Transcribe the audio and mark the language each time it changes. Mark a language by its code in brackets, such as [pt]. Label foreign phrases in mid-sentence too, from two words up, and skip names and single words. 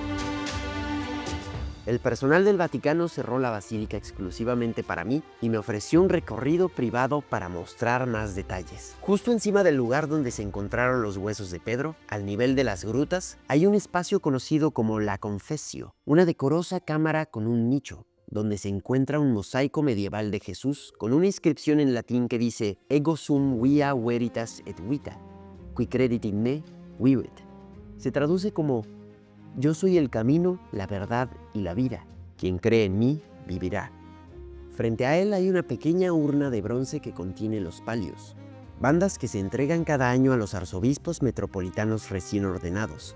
[es] El personal del Vaticano cerró la basílica exclusivamente para mí y me ofreció un recorrido privado para mostrar más detalles. Justo encima del lugar donde se encontraron los huesos de Pedro, al nivel de las grutas, hay un espacio conocido como la Confessio, una decorosa cámara con un nicho, donde se encuentra un mosaico medieval de Jesús con una inscripción en latín que dice [la] Ego sum via veritas et vita, qui credit in me, vivit. [es] Se traduce como Yo soy el camino, la verdad y la vida. Quien cree en mí, vivirá. Frente a él hay una pequeña urna de bronce que contiene los palios, bandas que se entregan cada año a los arzobispos metropolitanos recién ordenados.